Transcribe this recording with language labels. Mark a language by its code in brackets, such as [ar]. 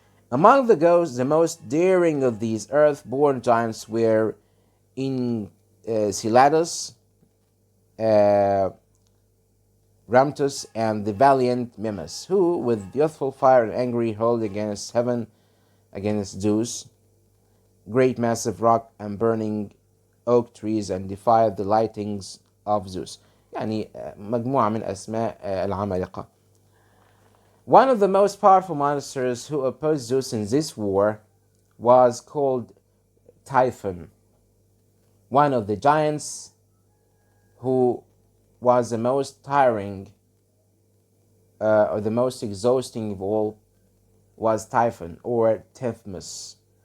[en] Among the gods, the most daring of these earth-born giants were Enceladus, Ramtus, and the valiant Mimas, who, with youthful fire and angry, hurled against heaven, against Zeus, great massive rock and burning oak trees, and defied the lightnings of Zeus. [ar] يعني مجموعة من أسماء العمالقة. [en] One of the most powerful monsters who opposed Zeus in this war was called Typhon, one of the giants who was the most tiring or the most exhausting of all was Typhon, or Tethmus.